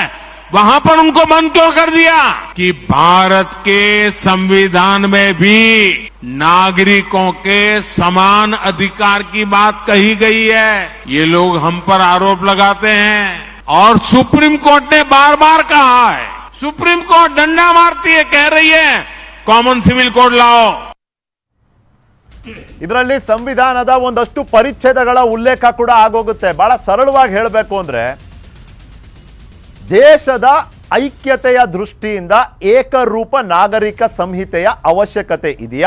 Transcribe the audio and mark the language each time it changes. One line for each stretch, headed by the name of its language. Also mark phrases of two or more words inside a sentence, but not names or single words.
Hindi: वहां पर उनको बंद क्यों कर दिया? कि भारत के संविधान में भी नागरिकों के समान अधिकार की बात कही गई है. ये लोग हम पर आरोप लगाते हैं और सुप्रीम कोर्ट ने बार बार कहा है. सुप्रीम कोर्ट डंडा मारती है, कह रही है
English: common civil code
Hindi: लाओ.
Kannada: ಇದರಲ್ಲಿ ಸಂವಿಧಾನದ ಒಂದಷ್ಟು ಪರಿಚ್ಛೇದಗಳ ಉಲ್ಲೇಖ ಕೂಡ ಆಗೋಗುತ್ತೆ. ಬಹಳ ಸರಳವಾಗಿ ಹೇಳಬೇಕು ಅಂದ್ರೆ ದೇಶದ ಐಕ್ಯತೆಯ ದೃಷ್ಟಿಯಿಂದ ಏಕರೂಪ ನಾಗರಿಕ ಸಂಹಿತೆಯ ಅವಶ್ಯಕತೆ ಇದೆಯಾ?